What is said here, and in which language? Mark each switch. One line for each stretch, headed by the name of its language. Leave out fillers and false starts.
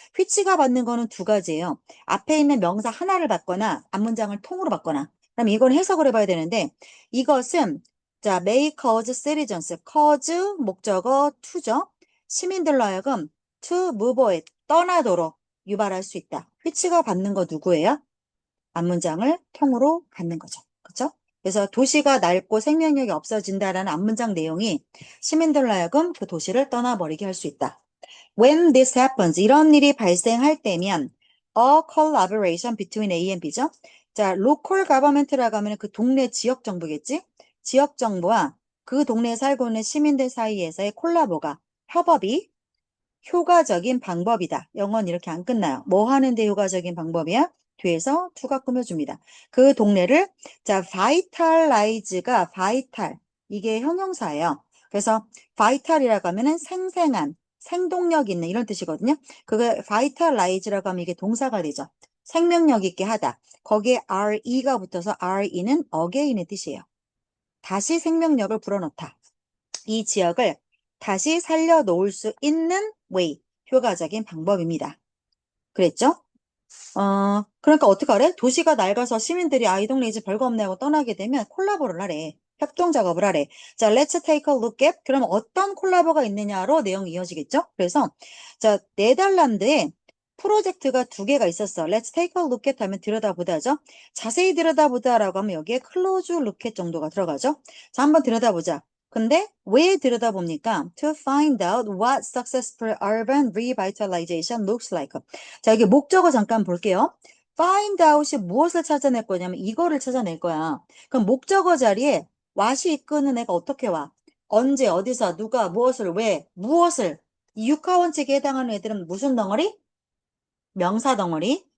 Korean: 휘치가 받는 거는 두 가지예요. 앞에 있는 명사 하나를 받거나 앞문장을 통으로 받거나 그럼 이건 해석을 해봐야 되는데 이것은 자
English: may cause citizens cause
Korean: 목적어 to죠. 시민들로 하여금
English: to move away
Korean: 떠나도록 유발할 수 있다. which가 받는 거 누구예요? 앞문장을 통으로 갖는 거죠. 그렇죠? 그래서 도시가 낡고 생명력이 없어진다라는 앞문장 내용이 시민들로 하여금 그 도시를 떠나버리게 할 수 있다.
English: When this happens,
Korean: 이런 일이 발생할 때면
English: a collaboration between A and B
Korean: 죠. 자,
English: local government
Korean: 라고 하면 그 동네 지역 정부겠지? 지역 정부와 그 동네에 살고 있는 시민들 사이에서의 콜라보가 협업이 효과적인 방법이다. 영어는 이렇게 안 끝나요. 뭐 하는데 효과적인 방법이야? 뒤에서 투가 꾸며줍니다. 그 동네를 자 vitalize가 vital 이게 형용사예요. 그래서 vital이라고 하면은 생생한 생동력 있는 이런 뜻이거든요. 그게 vitalize라고 하면 이게 동사가 되죠. 생명력 있게 하다. 거기에 re가 붙어서 re는 again의 뜻이에요. 다시 생명력을 불어넣다. 이 지역을 다시 살려놓을 수 있는 way, 효과적인 방법입니다. 그랬죠? 그러니까 어떻게 하래? 도시가 낡아서 시민들이 이 동네 이제 별거 없네 하고 떠나게 되면 콜라보를 하래. 협동 작업을 하래. 자,
English: let's take a look at.
Korean: 그럼 어떤 콜라보가 있느냐로 내용이 이어지겠죠? 그래서, 자, 네덜란드에 프로젝트가 두 개가 있었어.
English: let's take a look at
Korean: 하면 들여다보다죠. 자세히 들여다보다라고 하면 여기에
English: close look at
Korean: 정도가 들어가죠. 자, 한번 들여다보자. 근데 왜 들여다봅니까?
English: To find out what successful urban revitalization looks like.
Korean: 자, 여기 목적어 잠깐 볼게요. find out이 무엇을 찾아낼 거냐면 이거를 찾아낼 거야. 그럼 목적어 자리에 what이 이끄는 애가 어떻게 와? 언제, 어디서, 누가, 무엇을, 왜, 무엇을. 이 육하원칙에 해당하는 애들은 무슨 덩어리? 명사 덩어리.